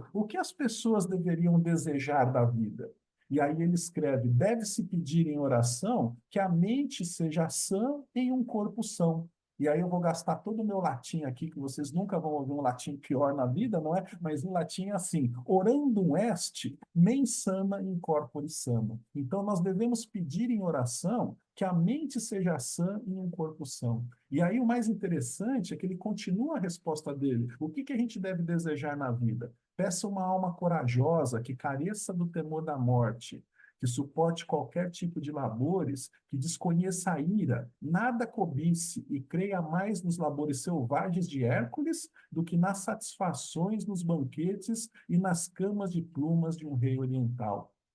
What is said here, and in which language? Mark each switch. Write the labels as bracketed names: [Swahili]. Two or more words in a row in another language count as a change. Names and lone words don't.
[Portuguese] O que as pessoas deveriam desejar da vida? E aí ele escreve: deve-se pedir em oração que a mente seja sã em um corpo são. E aí eu vou gastar todo o meu latim aqui, que vocês nunca vão ouvir um latim pior na vida, não é? Mas em latim é assim: [Latin] orandum est, mens sana in corpore sano. [Portuguese] Então nós devemos pedir em oração que a mente seja sã em um corpo são. E aí o mais interessante é que ele continua a resposta dele. O que a gente deve desejar na vida? Peça uma alma corajosa que careça do temor da morte, que suporte qualquer tipo de labores, que desconheça a ira, nada cobice e creia mais nos labores selvagens de Hércules do que nas satisfações nos banquetes e nas camas de plumas de um rei oriental.